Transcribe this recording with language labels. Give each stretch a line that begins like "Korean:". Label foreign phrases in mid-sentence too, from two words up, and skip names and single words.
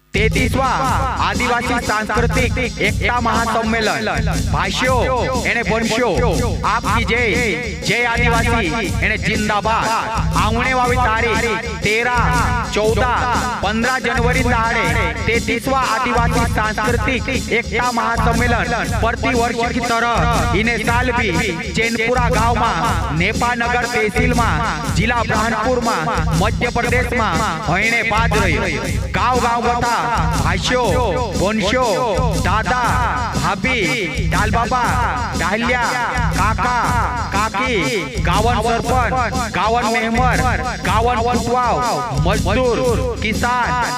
Bhili: 33वा आदिवासी सांस्कृतिक एकता महासम्मेलन भाष्यो एने वंशो आपकी जय जय आदिवासी एने जिंदाबाद आंगणे वावी तारीख 13, 14, 15 जनवरी दाड़े 33वा आदिवासी सांस्कृतिक एकता महासम्मेलन प्रतिवर्ष की
Hindi: तरह इने साल भी चैनपुरा गांव में नेपानगर तहसील में जिला ब्रह्मपुर में मध्य प्रदेश में होने बाद रही
Bhili: गांव गांव बता भाष्यो वंशो दादा भाभी डाल बाबा डालिया काका काकी गावन सरपंच गावन मेहमर गावन कुटवाव मजदूर किसान